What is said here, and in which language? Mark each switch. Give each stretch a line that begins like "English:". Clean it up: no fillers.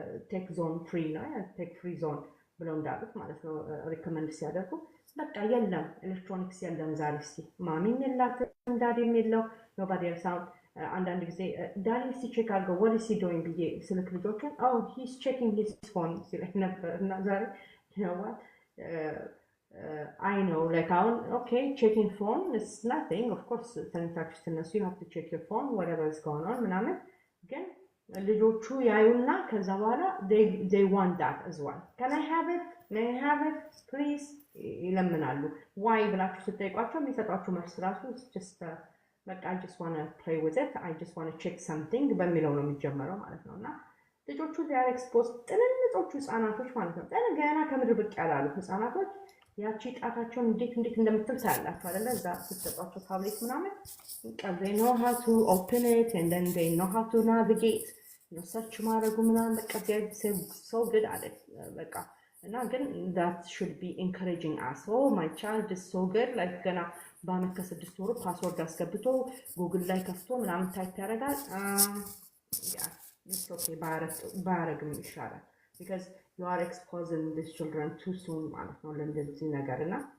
Amharic: tech zone free ነው tech free zone ብለው እንዳሉት ማለት ነው ሪከመንድ ሲያደርጉ በቃ የለም ኤሌክትሮኒክስ የለም ዛሬ እስቲ ማሚም የላትም ዳዲም የለው
English: nobody else out
Amharic: አንዳንድ ጊዜ ዳዲ እስቲ ቼክ አድርገው
English: what is he doing
Amharic: ብዬ ስልክ ልጆችን
English: oh he's checking his phone
Amharic: ሲለኝ ነበር እና ዛሬ
English: you know what I know, like okay, checking phone is nothing. Of course,
Amharic: ተነታችሁ ስትነሱ
English: you have to check your phone, whatever is going on
Amharic: ምናምን ግን ልጆቹ ያዩና ከዛ በኋላ
English: they want that as well. Can I have it? May I have it? Please
Amharic: ይለምናሉ።
English: why
Amharic: ብላችሁ ስትጠይቋቸው የሚሰጧችሁ መልስ ራሱ
English: just like I just want to play with it. I just want to check something
Amharic: በሚለው ነው የሚጀመረው ማለት ነውና ልጆቹ
English: they are exposed
Amharic: ጥንንጦቹ ህፃናቶች ማለት ነው ገና ከምድር ብቅ ያላሉ ህፃናቶች ያቺ ጣታቸውን እንዴት እንደምትል ታያላችሁ አይደለ እዛ ስትሰጧቸው ታብሌት ምናምን
English: they know how to open it and then they know how to navigate search
Amharic: ማድረጉ ምናምን በቃ
English: so good at it
Amharic: በቃ እና ግን
English: that should be encouraging us. Oh, my child is so good like
Amharic: ገና በአመት ከ6 ወሩ ፓስወርድ አስገብቶ ጉግል ላይ ከፍቶ ምናምን ታይፕ ያደርጋል
English: yeah it's okay
Amharic: ባያረግም ይሻላል
English: because you are exposing these children too soon
Amharic: ማለት ነው ለእንደዚህ ነገርና